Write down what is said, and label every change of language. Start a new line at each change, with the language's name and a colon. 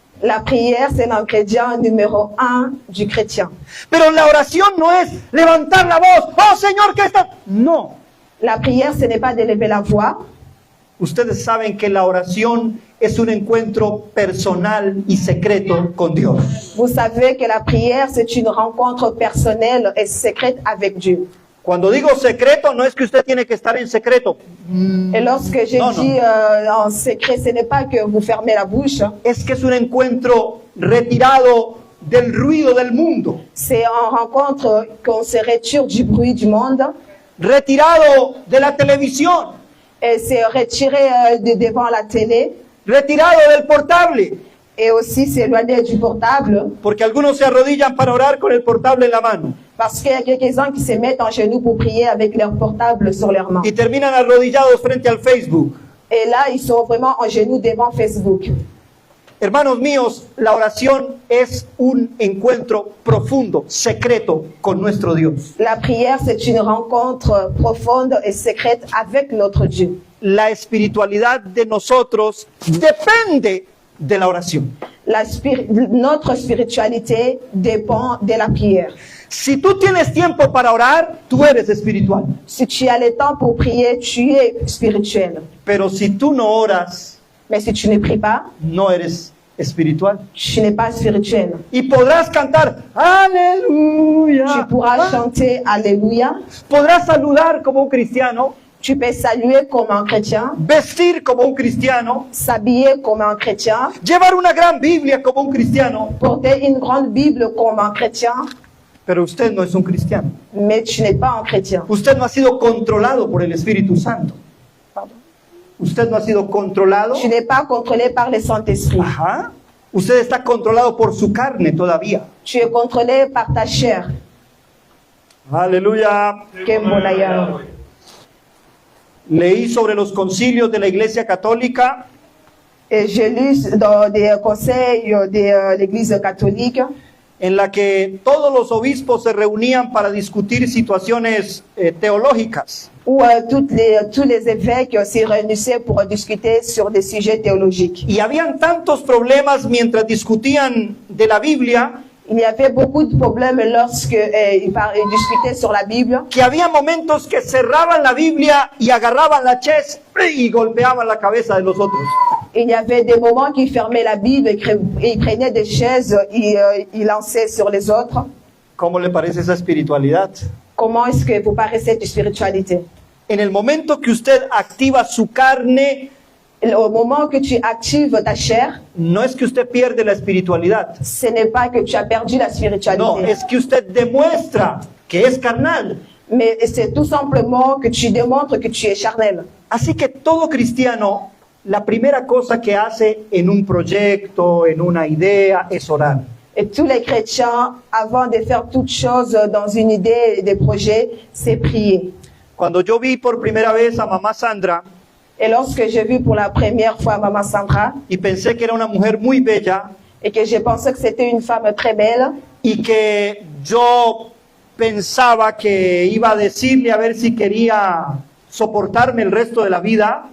French: La prière, c'est l'ingrédient numéro 1 du chrétien.
Spanish: Pero la oración no es levantar la voz, oh Señor, ¿qué está? No.
French: La prière, ce n'est pas de lever la voix.
Spanish: Ustedes saben que la oración es un encuentro personal y secreto con Dios.
French: Vous savez que la prière, c'est une rencontre personnelle et secrète avec Dieu.
Spanish: Cuando digo secreto, no es que usted tiene que estar en secreto.
French: Et lorsque je Non, dis en secret, ce n'est pas que vous fermez la bouche.
Spanish: Es que es un encuentro retirado del ruido del mundo,
French: C'est en rencontre qu'on se retire du bruit du monde
Spanish: retirado de la televisión,
French: et c'est retiré devant la télé
Spanish: retirado del portable,
French: et aussi s'éloigner du portable
Spanish: porque algunos se arrodillan para orar con el portable en la mano
French: parce qu'il y a quelques-uns qui se mettent en genoux pour prier avec leur portable sur leurs mains.
Spanish: y terminan arrodillados frente al Facebook.
French: Et là, ils sont vraiment en genoux devant Facebook.
Spanish: Hermanos míos, la oración es un encuentro profundo, secreto con nuestro Dios.
French: La prière, c'est une rencontre profonde et secrète avec notre Dieu.
Spanish: La espiritualidad de nosotros depende de la oración.
French: Notre spiritualité dépend de la prière.
Spanish: Si tú tienes tiempo para orar, tú eres espiritual.
French: Si tu as le temps pour prier, tu es spirituel.
Spanish: Pero si tú no oras,
French: Mais si tu ne pries pas,
Spanish: no eres espiritual.
French: tu n'es pas spirituel.
Spanish: Y podrás cantar
French: Tu
Spanish: aleluya.
French: pourras chanter Alléluia.
Spanish: Podrás saludar como un cristiano,
French: Tu peux saluer comme un chrétien,
Spanish: vestir como un cristiano,
French: s'habiller comme un chrétien,
Spanish: llevar una gran Biblia como un cristiano,
French: porter une grande Bible comme un chrétien.
Spanish: Pero usted no es un cristiano.
French: mais tu n'es pas un chrétien.
Spanish: Usted no ha sido controlado por el Espíritu Santo. Usted no ha sido controlado.
French: Tu n'es pas contrôlé par le Saint-Esprit.
Spanish: Ajá. Usted está controlado por su carne todavía.
French: Tu es contrôlé par ta chair.
Spanish: Aleluya. Qué molailleur. Leí sobre los concilios de la Iglesia Católica
French: Et j'ai lu dans des conseils de l'Église catholique
Spanish: en la que todos los obispos se reunían para discutir situaciones teológicas.
French: où tous les évêques se réunissaient pour discuter sur des sujets théologiques.
Spanish: Y habían tantos problemas mientras discutían de la Biblia
French: Il y avait beaucoup de problèmes lorsque ils discutaient sur la Bible,
Spanish: que había momentos que cerraban la Biblia y agarraban la ches y golpeaban la cabeza de los otros.
French: il y avait des moments qu'ils fermaient la Bible et ils prenaient des chaises et ils lançaient sur les autres.
Spanish: ¿Cómo le parece esa espiritualidad?
French: Comment est-ce que vous paraissez cette spiritualité?
Spanish: En el momento que usted activa su carne,
French: Au moment que tu actives ta chair,
Spanish: no es que usted pierde la espiritualidad.
French: ce n'est pas que tu as perdu la spiritualité,
Spanish: No, es que usted demuestra que es carnal.
French: mais c'est tout simplement que tu démontres que tu es charnel.
Spanish: Así que todo cristiano, la primera cosa que hace en un proyecto, en una idea, es orar.
French: Et tous les chrétiens, avant de faire toute chose dans une idée et des projets, c'est prier.
Spanish: Cuando yo vi por primera vez a mamá Sandra
French: Et lorsque j'ai vu pour la première fois Maman Sandra,
Spanish: y pensé que era una mujer muy bella
French: et que j'ai pensé que c'était une femme très belle,
Spanish: y que yo pensaba que iba a decirle a ver si quería soportarme el resto de la vida,